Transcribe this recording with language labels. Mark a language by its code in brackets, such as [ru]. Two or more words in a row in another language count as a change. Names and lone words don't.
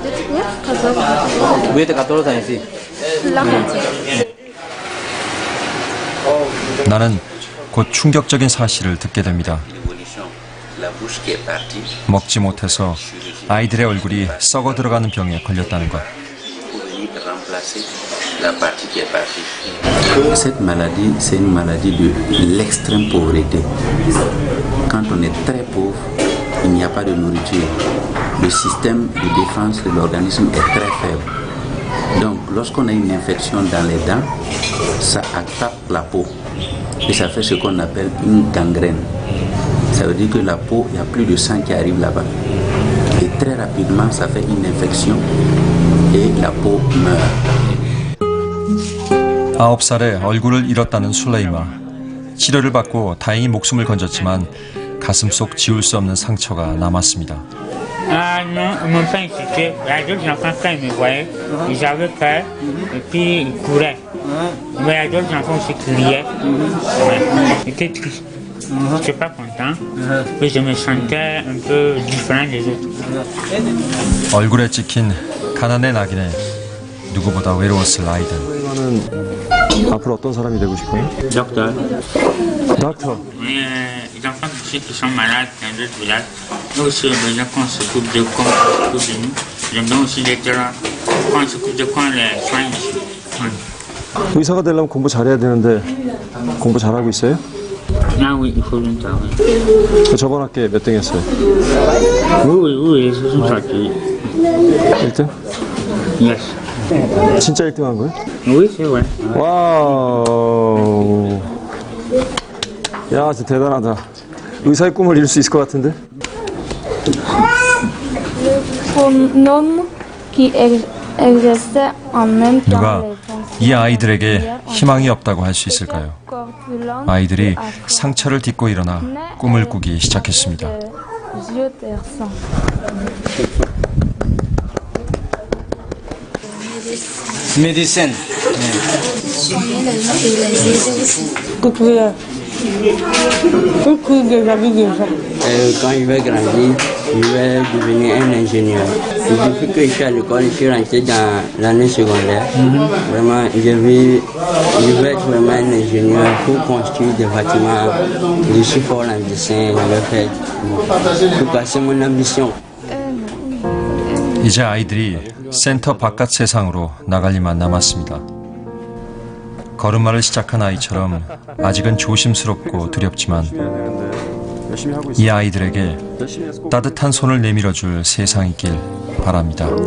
[ko] 나는 곧 충격적인 사실을 듣게 됩니다. 먹지 못해서 아이들의 얼굴이 썩어 들어가는 병에 걸렸다는 것. [fr] Cette maladie, c'est une maladie de l'extrême pauvreté. Quand on est très pauvre, il n'y a pas de nourriture. Le système de défense de l'organisme est très faible. Donc, lorsqu'on a une infection dans les dents, ça attaque la peau. Et ça fait ce qu'on appelle une gangrène. Ça veut dire que la peau, il n'y a plus de sang qui arrive là-bas. Et très rapidement, ça fait une infection et la peau meurt. [ko] 9살에 얼굴을 잃었다는 술레이마. 치료를 받고 다행히 목숨을 건졌지만 가슴 속 지울 수 없는 상처가 남았습니다. [fr] Ah non, ils m'ont pas insulté. Les autres enfants, quand ils me voyaient, ils avaient peur et puis ils couraient. Mais les autres enfants aussi criaient. J'étais triste. Je n'étais pas content. Et je me sentais un peu différent des autres. [ko] 얼굴에 찍힌 가난의 낙인에 누구보다 외로웠을 아이들. 앞으로 어떤 사람이 되고 싶어요? Docteur. 닥터. [fr] Les enfants qui sont malades dans d'autres villages, nous aussi, on a besoin qu'on s'occupe de comme on s'occupe de nous. J'aime bien aussi d'être là, qu'on s'occupe de qu'on les soigne ici. [ko] 의사가 되려면 공부 잘해야 되는데 공부 잘하고 있어요? [fr] Ah oui, il faut longtemps, oui. [ko] 저번 학기에 몇 등 했어요? [fr] Oui, ils sont sortis. [ko] 1등? Yes. 진짜 1등 한 거예요? [fr] Oui, c'est vrai. [ko] 와우. 야, 진짜 대단하다. 의사의 꿈을 이룰 수 있을 것 같은데? 누가 이 아이들에게 희망이 없다고 할 수 있을까요? 아이들이 상처를 딛고 일어나 꿈을 꾸기 시작했습니다. [fr] Médecine. Quand je vais grandir, je vais devenir un ingénieur. Depuis que je suis à l'école, je suis rentré dans l'année secondaire. Vraiment, je vais être vraiment un ingénieur pour construire des bâtiments. Je suis fort en dessin, je vais faire. En tout cas, c'est mon ambition. [ko] 이제 아이들이 센터 바깥 세상으로 나갈 일만 남았습니다. 걸음마를 시작한 아이처럼 아직은 조심스럽고 두렵지만 이 아이들에게 따뜻한 손을 내밀어줄 세상이길 바랍니다.